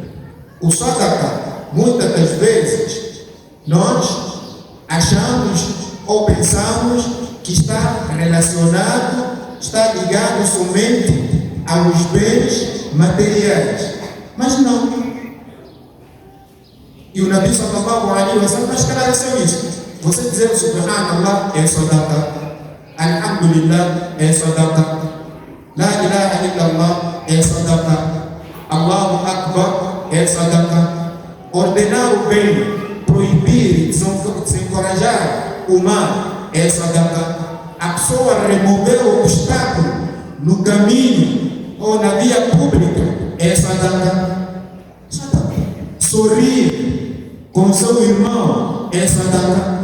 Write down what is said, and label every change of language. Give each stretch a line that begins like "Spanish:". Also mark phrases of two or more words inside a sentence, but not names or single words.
Portuguese: O sadaqa, muitas das vezes, nós achamos ou pensamos que está relacionado, está ligado somente aos bens materiais. Mas não. E o
Arabic: نبي صلى الله عليه وسلم
Portuguese: esclareceu isso. Você dizer Subhanallah é sadaqa, Alhamdulillah é sadaqa,
Arabic: لا إله إلا الله
Portuguese: é sadaqa,
Arabic: الله أكبر
Portuguese: é sadaqa. Ordenar o bem, proibir, desencorajar o mal é sadaqa. A pessoa remover o obstáculo no caminho ou na via pública é sadaqa. Sorrir com seu irmão é sadaqa.